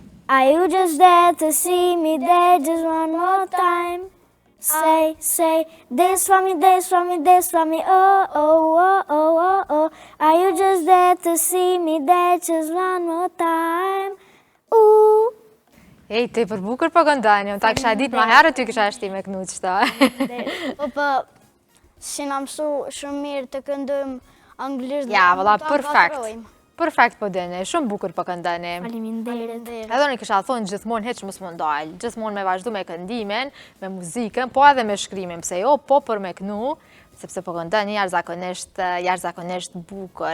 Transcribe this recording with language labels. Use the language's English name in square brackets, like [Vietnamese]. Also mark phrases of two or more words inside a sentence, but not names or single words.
[English] Are you just there to see me there just one more time? Say, this for me, this for me, this for me, oh, oh, oh, oh, oh, oh. Are you just there to see me there just one more time? Ooh. [Albanian] Ej, te për bukur po këndoni, unë ta kisha ditë ma herë, ty kisha shti me kënu qëta. Po, si na mësu shumë mirë të këndojmë anglisht. Ja, valla, ta perfekt. gatrojmë. Perfekt po dene, shumë bukur po këndoni. Faleminderit. Edhe unë kisha thonë gjithmonë heq mos më ndalë, gjithmonë me vazhdu me këndimin, me muzikën, po edhe me shkrimin, pse jo, po për me kënu, sepse po këndoni jashtëzakonisht bukur.